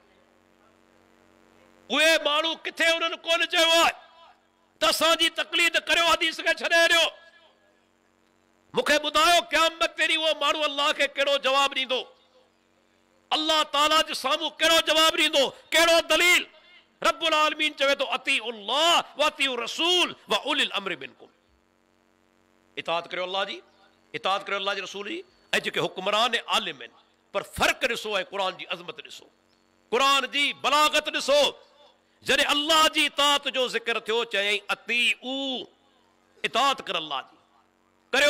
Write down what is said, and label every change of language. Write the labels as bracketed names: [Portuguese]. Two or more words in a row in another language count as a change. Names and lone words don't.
[Sindhi] उहे माण्हू किथे उन्हनि कोन चयो आहे त असांजी तक़लीद करियो, हदीस खे छॾे ॾियो। मूंखे ॿुधायो क़यामत ते उहो माण्हू अल्लाह खे कहिड़ो जवाबु ॾींदो? अल्लाह ताला जे साम्हूं कहिड़ो जवाबु ॾींदो? कहिड़ो दलील? रब्बुल आलमीन चवे तो [Arabic] أطيعوا الله وأطيعوا الرسول وأولي الأمر منكم. [Sindhi] इताअत करियो अल्लाह जी, इताअत करियो अल्लाह जे रसूल जी ऐं जेके हुक्मरान ऐं आलिम आहिनि। पर फ़र्क़ु ॾिसो ऐं क़ुरान जी अज़मत ॾिसो, क़ुरान जी बलागत ॾिसो। जॾहिं अल्लाह जी इताअत जो ज़िक्र थियो चयईं अतीउ, इताअत कर अल्लाह जी करियो।